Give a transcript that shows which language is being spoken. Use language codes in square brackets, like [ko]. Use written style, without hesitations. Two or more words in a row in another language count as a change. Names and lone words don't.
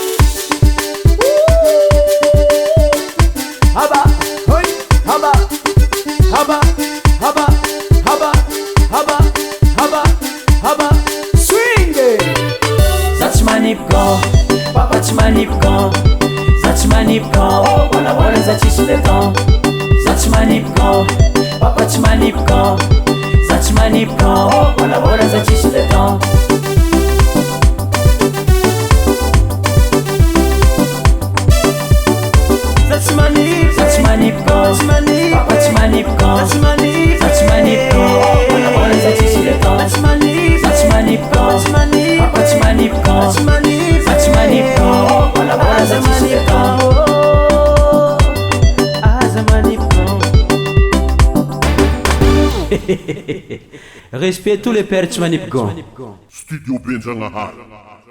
[mg] Haba hoy haba haba haba haba haba haba haba swing Za tsy manipiko papa tsy manipiko Za tsy manipiko Wala za tsisy [fr] le temps [mg] Za tsy manipiko papa tsy manipiko Za tsy manipiko Wala za tsisy [fr] le temps [mg] Za tsy manipiko Za tsy manipiko papa tsy manipiko Za tsy manipiko Wala za tsisy [fr] le temps [mg] Za tsy manipiko papa tsy manipiko Za tsy manipiko Wala za tsisy [fr] le temps [mg] Aza manipiko [fr] Respect tous les pères [mg] tsy manipiko Studio Benjagnahary